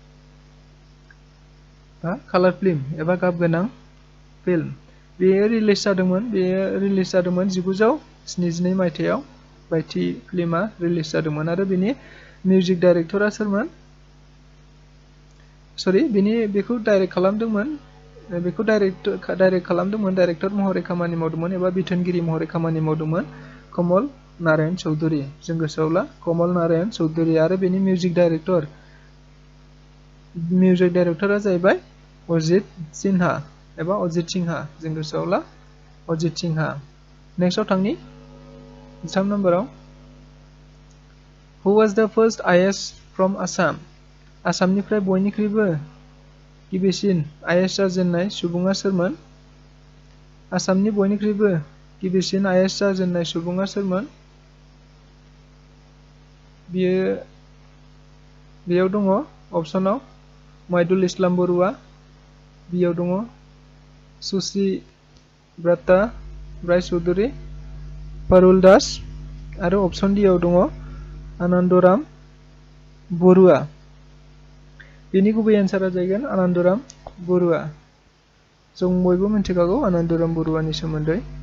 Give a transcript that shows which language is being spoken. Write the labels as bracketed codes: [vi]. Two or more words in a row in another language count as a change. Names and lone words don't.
[en] color film [brx] एबा गाब गोनां फिल्म बेयो रिलिज जादोंमोन 1972 मायथाइयाव भाइटी फिल्मा रिलिज जादोंमोन आरो बेनि [en] music director [brx] सोरमोन सरि बेखौ डाइरेक्ट खालामदोंमोन डाइरेक्टर महरै खामानि मावदोंमोन एबा बिथोनगिरि महरै खामानि मावदोंमन कमल नारायण चौधुरी जों गोसोआवला कमल नारायण चौधुरी आरो बेनि मिउजिक डाइरेक्टरा जाहैबाय अजित सिन्हा एबा अजित सिंहा जों गोसोआवला अजित सिंहा नेक्स्टआव थांनि 3 नम्बराव [en] Who was the first IS from Assam [brx] आसामनिफ्राय बयनिख्रुइबो गिबिसिन IS जाजेननाय सुबुङा सोरमोन आसामनि बयनिख्रुइबो गिबिसिन IS जाजेननाय सुबुङा सोरमोन बेयाव दङ ऑप्शनाव माइदुल इस्लाम बरुवा बियाव दङ सुसि ब्रता राय चौधुरी पारुल दास आरो [en] option D [brx] आव दङ आनन्दराम बरुवा बेनि गुबै एन्सारा जागोन आनन्दराम बरुवा जों बयबो मिथिखागौ आनन्दराम बरुवानि सोमोन्दै